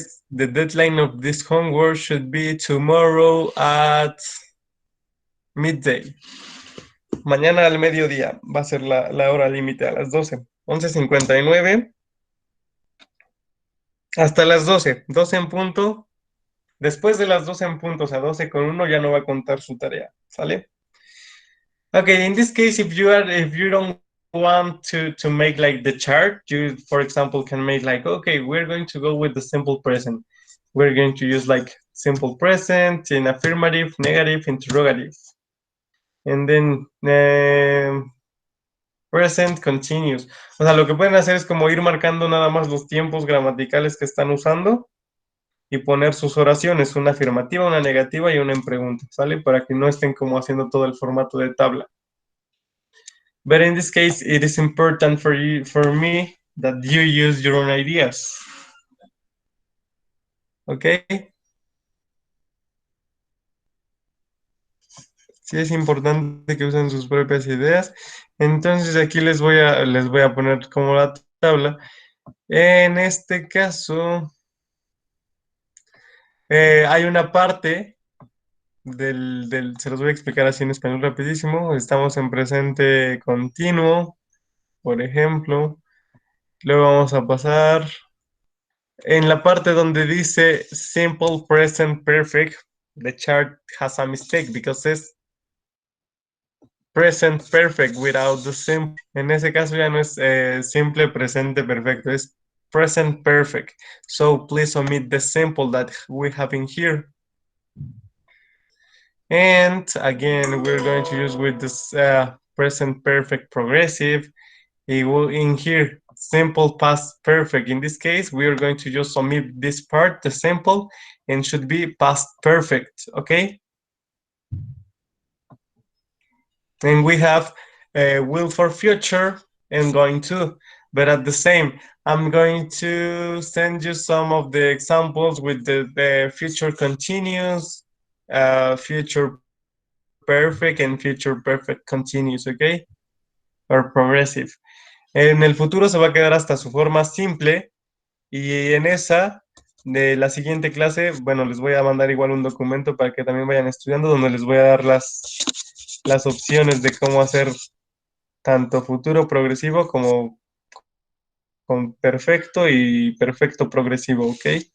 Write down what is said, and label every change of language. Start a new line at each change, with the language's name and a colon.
English: The deadline of this homework should be tomorrow at midday.
Spanish: Mañana al mediodía va a ser la hora límite a las 12. 11:59 hasta las 12. 12 en punto. Después de las 12 en punto, o sea, 12:01 ya no va a contar su tarea, ¿sale?
English: Okay, in this case, if you don't want to make like the chart, you, for example, can make like, okay, we're going to go with the simple present. We're going to use like simple present in affirmative, negative, interrogative. And then present continuous.
Spanish: O sea, lo que pueden hacer es como ir marcando nada más los tiempos gramaticales que están usando y poner sus oraciones, una afirmativa, una negativa y una en pregunta, ¿sale? Para que no estén como haciendo todo el formato de tabla.
English: But in this case, it is important for me that you use your own ideas. Okay?
Spanish: Sí es importante que usen sus propias ideas. Entonces aquí les voy a poner como la tabla. En este caso, hay una parte se los voy a explicar así en español rapidísimo. Estamos en presente continuo, por ejemplo. Luego vamos a pasar en la parte donde dice simple present perfect.
English: The chart has a mistake because it's present perfect without the simple.
Spanish: En ese caso ya no es simple presente perfecto, es present perfect.
English: So please omit the simple that we have in here. And again, we're going to use with this present perfect progressive. It will in here, simple past perfect. In this case, we are going to just omit this part, the simple, and should be past perfect, okay? And we have will for future and going to, but at the same, I'm going to send you some of the examples with the future continuous, future perfect, and future perfect continuous, okay? Or progressive.
Spanish: En el futuro se va a quedar hasta su forma simple y en esa de la siguiente clase, bueno, les voy a mandar igual un documento para que también vayan estudiando donde les voy a dar las opciones de cómo hacer tanto futuro progresivo como con perfecto y perfecto progresivo, ¿ok?